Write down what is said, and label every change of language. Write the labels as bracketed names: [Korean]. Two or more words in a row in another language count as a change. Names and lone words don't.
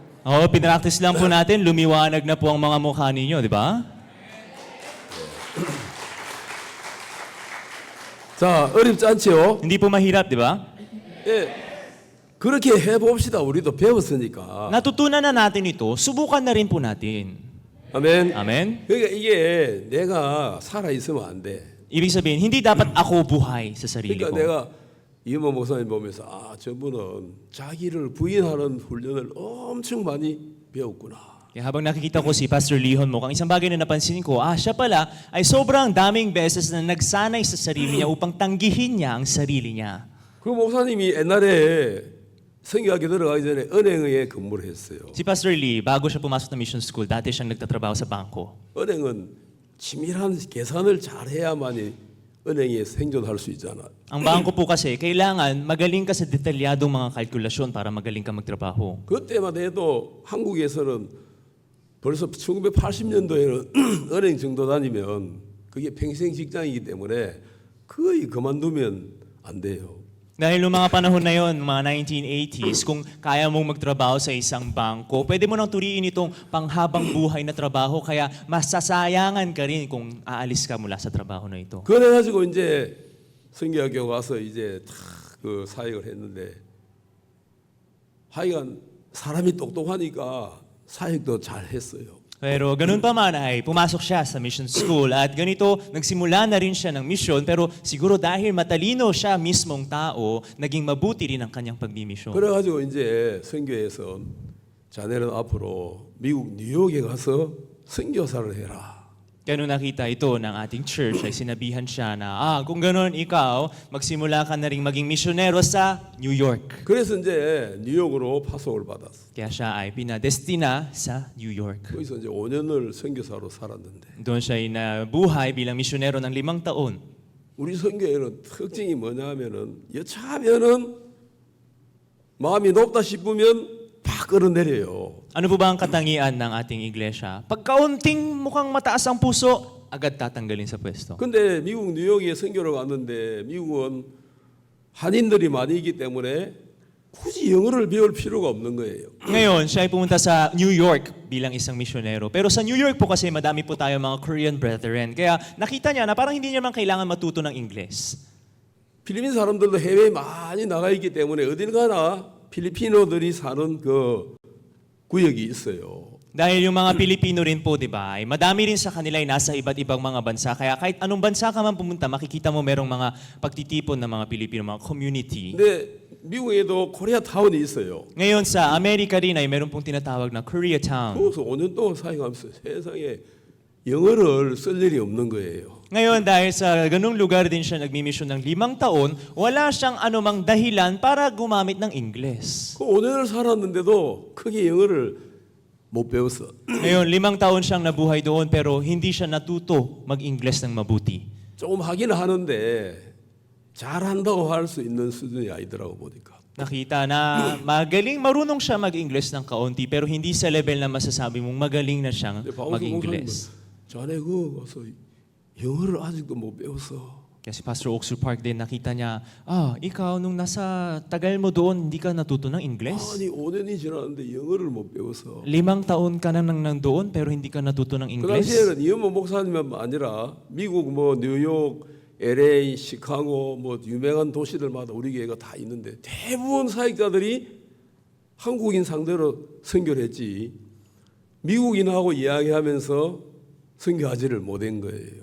[Filipino] Pinractice lang po natin, lumiwanag na po ang mga mukha ninyo, di ba? [Korean] 자 어렵지 않죠? [Filipino] Hindi po mahirap, di ba? [Korean] 예 그렇게 해봅시다. 우리도 배웠으니까. [Filipino] Natutunan na natin ito, subukan na rin po natin. [Korean] 아멘. [Filipino] Amen? [Korean] 그러니까 이게 내가 살아 있으면 안 돼. [Filipino] Ibig sabihin, hindi dapat ako buhay sa sarili [Korean] 그러니까 [Filipino] ko. [Korean] 내가 이모 목사님 보면서 저분은 자기를 부인하는 훈련을 엄청 많이 배웠구나. [Filipino] Kaya habang nakikita ko si Pastor Lihon Mok, ang isang bagay na napansin ko, siya pala ay sobrang daming beses na nagsanay sa sarili niya upang tanggihin niya ang sarili niya. [Korean] 그 목사님이 옛날에 성교학교 들어가기 전에 은행에 근무를 했어요. [Filipino] Si Pastor Lee, bago siya pumasok ng mission school, dati siyang nagtatrabaho sa bangko. [Korean] 은행은 치밀한 계산을 잘해야만이 은행에 생존할 수 있잖아. [Filipino] Ang bangko po kasi, kailangan magaling ka sa detalyadong mga kalkulasyon para magaling ka magtrabaho. [Korean] 그때만 해도 한국에서는 벌써 1980년도에는 은행 정도 다니면 그게 평생 직장이기 때문에 거의 그만두면 안 돼요. [Filipino] Dahil noong mga panahon na yon, mga 1980s, kung kaya mong magtrabaho sa isang bangko, pwede mo nang turiin itong panghabang buhay na trabaho, kaya masasayangan ka rin kung aalis ka mula sa trabaho na ito. [Korean] 그래가지고 이제 성교학교 가서 이제 다 그 사역을 했는데 하여간 사람이 똑똑하니까 사역도 잘 했어요. [Filipino] Pero ganun pa man ay pumasok siya sa mission school at ganito, nagsimula na rin siya ng mission pero siguro dahil matalino siya mismong tao, naging mabuti rin ang kanyang pagmimisyon. [Korean] 그래가지고 이제 선교에서 자네는 앞으로 미국 뉴욕에 가서 선교사를 해라. [Filipino] Kaya nung nakita ito ng ating church, ay sinabihan siya na, kung gano'n ikaw, magsimula ka na rin maging misyonero sa New York. [Korean] 그래서 이제 뉴욕으로 파송을 받았어. [Filipino] Kaya siya ay pinadestina sa New York. [Korean] 거기서 이제 5년을 선교사로 살았는데 [Filipino] Doon siya ay nabuhay bilang misyonero ng 5 taon. [Korean] 우리 선교에는 특징이 뭐냐면은 여차하면은 마음이 높다 싶으면 팍 끌어내려요. [Filipino] Ano po ba ang katangian ng ating iglesia? Pagkaunting mukhang mataas ang puso, agad tatanggalin sa pwesto. [Korean] 근데 미국 뉴욕에 선교를 갔는데 미국은 한인들이 많이 있기 때문에 굳이 영어를 배울 필요가 없는 거예요. [Filipino] Ngayon, siya ay pumunta sa New York bilang isang misyonero. Pero sa New York po kasi madami po tayo mga [English] Korean brethren. [Filipino] Kaya nakita niya na parang hindi niya man kailangan matuto ng Ingles. [Korean] 필리핀 사람들도 해외에 많이 나가 있기 때문에 어딜 가나 필리핀어들이 사는 그 구역이 있어요. [Filipino] Dahil yung mga Pilipino rin po, di ba, ay madami rin sa kanila ay nasa iba't ibang mga bansa. Kaya kahit anong bansa ka man pumunta, makikita mo merong mga pagtitipon ng mga Pilipino, mga community. [Korean] 근데 미국에도 코리아타운이 있어요. [Filipino] Ngayon sa Amerika rin ay meron pong tinatawag na Koreatown. [Korean] 거기서 5년 동안 사역하면서 세상에 영어를 쓸 일이 없는 거예요. [Filipino] Ngayon dahil sa ganung lugar din siya nagmimisyon ng 5 taon, wala siyang anumang dahilan para gumamit ng Ingles. [Korean] 그 5년을 살았는데도 크게 영어를 못 배웠어. [Filipino] Ngayon, 5 taon siyang nabuhay doon pero hindi siya natuto mag-Ingles ng mabuti. [Korean] 조금 하긴 하는데 잘한다고 할 수 있는 수준이 아니더라고 보니까. [Filipino] Nakita na marunong siya mag-Ingles ng kaunti pero hindi sa level na masasabi mong magaling na siyang [Korean] 근데 박원순 목사님은 [Filipino] mag-Ingles. [Korean] 자네 그 가서 영어를 아직도 못 배웠어. [Filipino] Kaya si Pastor Oxford Park din nakita niya, ikaw nung nasa tagal mo doon, hindi ka natuto ng Ingles? [Korean] 아니 5년이 지났는데 영어를 못 배웠어. [Filipino] 5 taon ka na nang nandoon pero hindi ka natuto ng 그 Ingles? [Korean] 당시에는 이현모 목사님만 아니라 미국 뭐 뉴욕, LA, 시카고 뭐 유명한 도시들마다 우리 교회가 다 있는데 대부분 사역자들이 한국인 상대로 선교를 했지 미국인하고 이야기하면서 선교하지를 못한 거예요.